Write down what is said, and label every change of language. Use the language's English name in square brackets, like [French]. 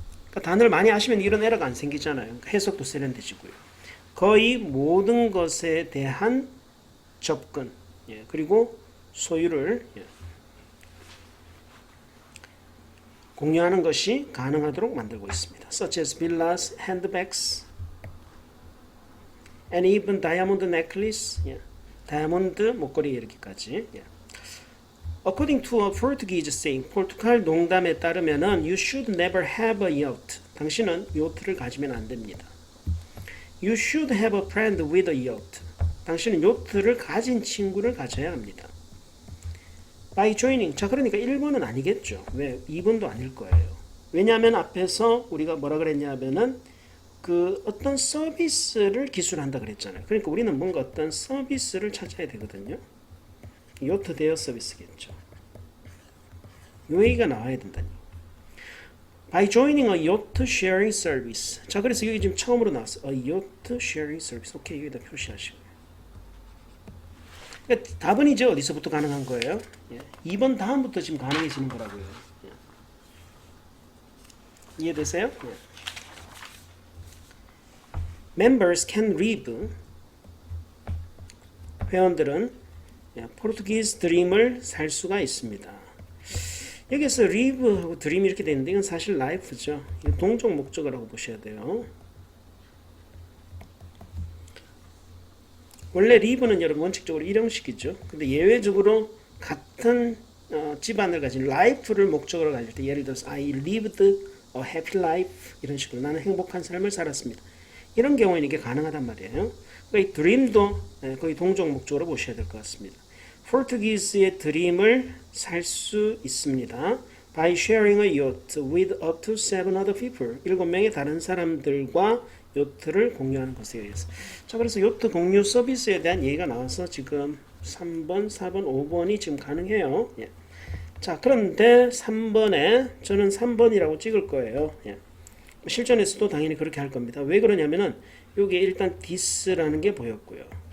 [Korean] 그러니까 단어를 많이 아시면 이런 에러가 안 생기잖아요. 그러니까 해석도 세련되시고요. 거의 모든 것에 대한 접근, 그리고 소유를 공유하는 것이 가능하도록 만들고 있습니다. [English] Such as villas, handbags, and even diamond necklace. [Korean] 다이아몬드 목걸이 이렇게까지. [English] According to a Portuguese saying, [Korean] 포르투갈 농담에 따르면은 [English] you should never have a yacht. [Korean] 당신은 요트를 가지면 안 됩니다. [English] You should have a friend with a yacht. [Korean] 당신은 요트를 가진 친구를 가져야 합니다. [English] By joining. [Korean] 자, 그러니까 1번은 아니겠죠. 왜? 2번도 아닐 거예요. 왜냐하면 앞에서 우리가 뭐라 그랬냐면은 그 어떤 서비스를 기술한다 그랬잖아요. 그러니까 우리는 뭔가 어떤 서비스를 찾아야 되거든요. 요트 대여 서비스겠죠. 요 얘기가 나와야 된다니. [English] By joining a yacht sharing service. [Korean] 자, 그래서 여기 지금 처음으로 나왔어. [English] A yacht sharing service. [Korean] 오케이, 여기다 표시하시고. 그러니까 답은 이제 어디서부터 가능한 거예요? 2번 다음부터 지금 가능해지는 거라고요. 이해되세요? [English] Members can live. [Korean] 회원들은 포르투기스 드림을 살 수가 있습니다. 여기서 live하고 dream 이렇게 되는데 이건 사실 life죠. 동적 목적어라고 보셔야 돼요. 원래 live는 여러분 원칙적으로 일형식이죠. 근데 예외적으로 같은 집안을 가진 life를 목적으로 가질 때 예를 들어서 [English] I lived a happy life [Korean] 이런 식으로 나는 행복한 삶을 살았습니다. 이런 경우에는 이게 가능하단 말이에요. 그러니까 이 드림도 거의 동적 목적으로 보셔야 될 것 같습니다. 포르투기스의 드림을 살 수 있습니다. [English] By sharing a yacht with up to 7 other people. [Korean] 7명의 다른 사람들과 요트를 공유하는 것에 의해서. 자, 그래서 요트 공유 서비스에 대한 얘기가 나와서 지금 3번, 4번, 5번이 지금 가능해요. 자, 그런데 3번에 저는 3번이라고 찍을 거예요. 실전에서도 당연히 그렇게 할 겁니다. 왜 그러냐면은 여기에 일단 this라는 게 보였고요.